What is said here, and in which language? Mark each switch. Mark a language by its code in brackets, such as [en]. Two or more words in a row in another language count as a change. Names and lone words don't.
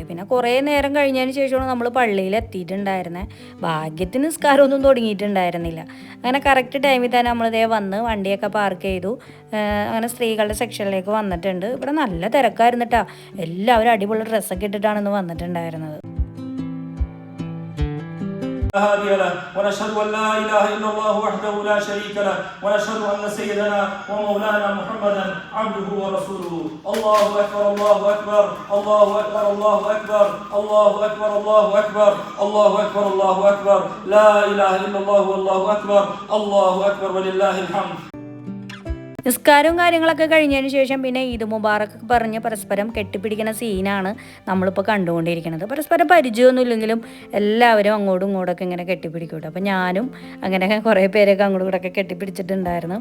[ml] പിന്നെ കുറേ നേരം കഴിഞ്ഞതിന് ശേഷമാണ് നമ്മൾ പള്ളിയിൽ എത്തിയിട്ടുണ്ടായിരുന്നത്. ഭാഗ്യത്തിന് നിസ്കാരമൊന്നും തുടങ്ങിയിട്ടുണ്ടായിരുന്നില്ല. അങ്ങനെ [en] correct time [ml] തന്നെ നമ്മളിതേ വന്ന് വണ്ടിയൊക്കെ പാർക്ക് ചെയ്തു. അങ്ങനെ സ്ത്രീകളുടെ സെക്ഷനിലേക്ക് വന്നിട്ടുണ്ട്. ഇവിടെ നല്ല തിരക്കായിരുന്നു കേട്ടോ. എല്ലാവരും അടിപൊളി ഡ്രസ്സൊക്കെ ഇട്ടിട്ടാണ് ഇന്ന് വന്നിട്ടുണ്ടായിരുന്നത്. [ar] هادي له ونشهد ان لا اله الا الله وحده لا شريك له ونشهد ان سيدنا ومولانا محمدا عبده ورسوله. الله اكبر الله اكبر الله اكبر الله اكبر الله اكبر الله اكبر الله اكبر الله اكبر لا اله الا الله والله اكبر الله اكبر ولله الحمد. [ml] നിസ്കാരവും കാര്യങ്ങളൊക്കെ കഴിഞ്ഞതിന് ശേഷം പിന്നെ ഈദ് മുബാറക്ക് പറഞ്ഞ് പരസ്പരം കെട്ടിപ്പിടിക്കുന്ന സീനാണ് നമ്മളിപ്പോൾ കണ്ടുകൊണ്ടിരിക്കുന്നത്. പരസ്പരം പരിചയമൊന്നും ഇല്ലെങ്കിലും എല്ലാവരും അങ്ങോട്ടും ഇങ്ങോട്ടൊക്കെ ഇങ്ങനെ കെട്ടിപ്പിടിക്കൂട്ടോ. അപ്പോൾ ഞാനും അങ്ങനെ കുറേ പേരൊക്കെ അങ്ങോട്ടും ഇങ്ങോട്ടൊക്കെ കെട്ടിപ്പിടിച്ചിട്ടുണ്ടായിരുന്നു.